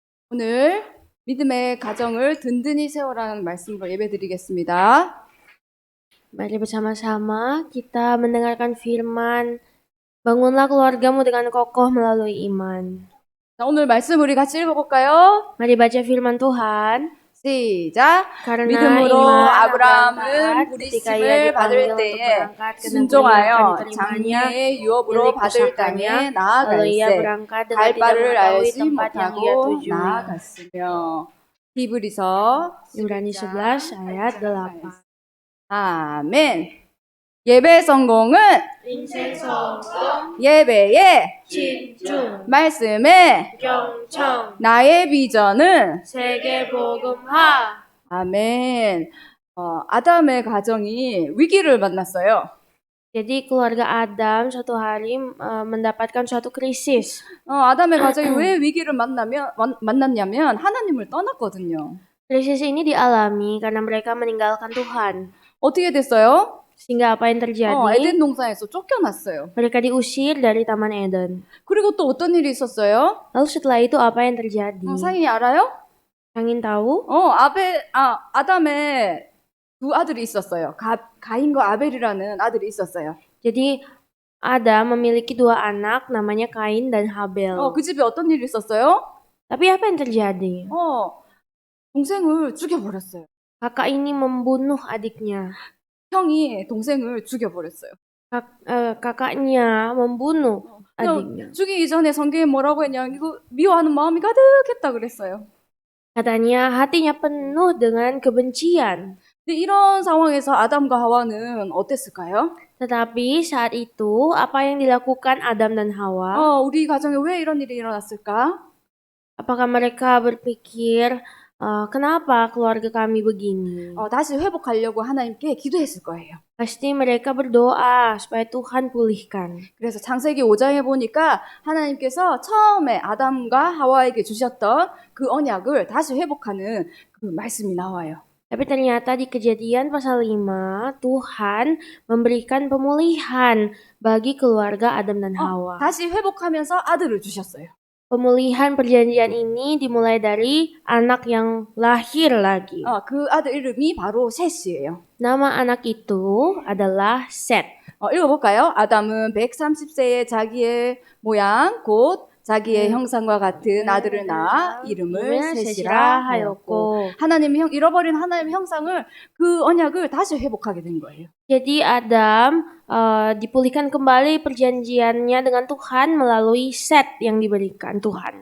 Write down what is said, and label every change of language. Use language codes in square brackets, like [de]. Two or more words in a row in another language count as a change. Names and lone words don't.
[ko] 오늘 믿음의 가정을 든든히 세워라는 말씀으로 예배드리겠습니다. [id] Mari bersama-sama kita mendengarkan firman, bangunlah keluargamu dengan kokoh melalui iman. [ko] 자, 오늘 말씀 우리 같이 읽어볼까요? [id] Mari baca firman Tuhan. [ko] 시작! [id] Karena [ko] 믿음으로 [id] iman [ko] 아브라함은 [id] Abraham ketika ia [ko] 부르심을 받을 [id] dipanggil untuk [ko] 때에 [id] berangkat ke negeri yang akan [ko] 순종하여 [id] diterimanya [ko] 장래의 유업으로 [id] milik [ko] 받을 땅에 [id] pusakanya, lalu ia [ko] 나아갈세 [id] berangkat dengan [ko] 갈 [id] tidak [ko] 바를 [id] mengetahui [ko] 알지 [id] tempat yang ia [ko] 못하고 [id] tuju. [ko] 나아갔으며 히브리서 [id] Ibrani 11 ayat 8. [ko] 아멘. 예배 성공은 인생 성공, 예배에 집중, 말씀에 경청, 나의 비전은 세계 복음화. 아멘. 아담의 가정이 위기를 만났어요. [id] Jadi keluarga Adam suatu hari mendapatkan suatu krisis. [ko] 아담의 가정이 왜 위기를 만났냐면 하나님을 떠났거든요. [id] Krisis ini dialami karena mereka meninggalkan Tuhan. [ko] 어떻게 됐어요? [id] Sehingga apa yang terjadi? [ko] 에덴 동산에서 쫓겨났어요. [id] Mereka diusir dari Taman Eden. [ko] 그리고 또 어떤 일이 있었어요? [id] Lalu setelah itu apa yang terjadi? [ko] 상인이 알아요? [id] Angin tahu? [ko] 아담의 두 아들이 있었어요. 가인과 아벨이라는 아들이 있었어요. [id] Jadi Adam memiliki dua anak namanya Kain dan Habel. [ko] 그 집에 어떤 일이 있었어요? [id] Tapi apa yang terjadi? [ko] 동생을 죽여버렸어요. [id] Kakak ini membunuh adiknya. [ko] 형이 동생을 죽여버렸어요. [id] kakaknya membunuh adiknya. [ko] 죽이기 전에 성경에 뭐라고 했냐면 이거 미워하는 마음이 가득했다 그랬어요. [id] Katanya hatinya penuh dengan kebencian. [ko] 근데 이런 상황에서 아담과 하와는 어땠을까요? [id] Tetapi saat itu apa yang dilakukan Adam dan Hawa? [ko] 우리 가정에 왜 이런 일이 일어났을까? [id] Apakah mereka berpikir kenapa keluarga kami begini? [ko] 다시 회복하려고 하나님께 기도했을 거예요. [id] Pasti mereka berdoa supaya Tuhan pulihkan. [ko] 그래서 창세기 5장에 보니까 하나님께서 처음에 아담과 하와에게 주셨던 그 언약을 다시 회복하는 그 말씀이 나와요. [id] Tapi ternyata di Kejadian pasal 5 Tuhan memberikan pemulihan bagi keluarga Adam dan Hawa. [ko] 다시 회복하면서 아들을 주셨어요. [id] Pemulihan perjanjian ini dimulai dari anak yang lahir lagi. [ko] 그 아들 이름이 바로 셋이에요. [id] Nama anak itu adalah Set. [ko] 읽어볼까요? 아담은 130세에 자기의 모양 곧 자기의 형상과 같은 아들을 낳아 이름을 셋이라 하였고 잃어버린 하나님의 형상을 그 언약을 다시 회복하게 된 거예요. [id] Jadi Adam dipulihkan kembali perjanjiannya dengan Tuhan melalui Set yang diberikan Tuhan.